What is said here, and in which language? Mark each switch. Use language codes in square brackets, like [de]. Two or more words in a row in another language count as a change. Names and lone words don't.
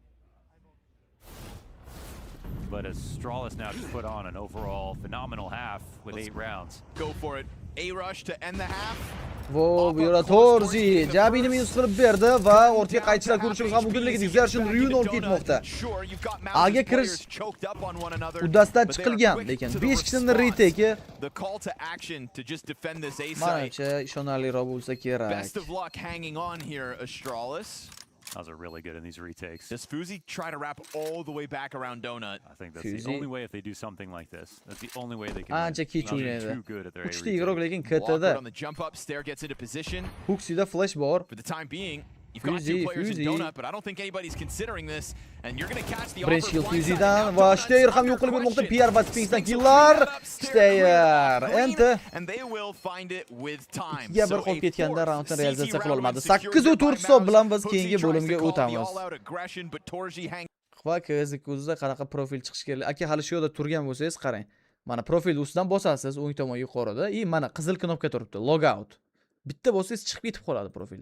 [en] But as Strawless now just put on an overall phenomenal half with 8 rounds. Go for it. A rush to end the half. [uz] Vo, bu yerda Torji Jabini minus qilib berdi va ortga qaytishlar ko'rishimiz ham mumkin, lekin Zershin Ryun olib ketmoqda. Aga kirish uddasidan chiqilgan, lekin 5 kishining retake menimcha ishonarliroq bo'lsa kerak. [en] Best of luck hanging on here, Astralis. Those are really good in these retakes. Does Fuzi try to wrap all the way back around Donut? I think that's the only way if they do something like this. That's the only way they can. [uz] Ancha kech [en] They're [uz] o'ynaydi. [en] too good at their A [uz] Uchta [en] retake. [uz] igroq lekin [en] Walker [uz] KTda. [en] on the jump up, Stair gets into position. [uz] Hooksida flash bor. [en] For the time being, you've got 2 players in Donut, but I don't think anybody's considering this, and you're going to catch the [uz] Birinchi kill [en] offer [uz] Fuzidan va Stair ham yo'q qilib bermoqda. PR va Spinksdan killar. Stair endi [en] and they will find it with time. [uz] ikkiga bir qolib ketganda raundni realizatsiya qila olmadi. 8-4 hisob bilan biz keyingi bo'limga o'tamiz. Va KZ-da qanaqa profil chiqish kerak? Aka hali shu yerda turgan bo'lsangiz qarang. Mana profil ustidan bosasiz, o'ng tomon yuqorida. Mana qizil knopka turibdi, log out. Bitta bo'lsangiz chiqib ketib qoladi profildan.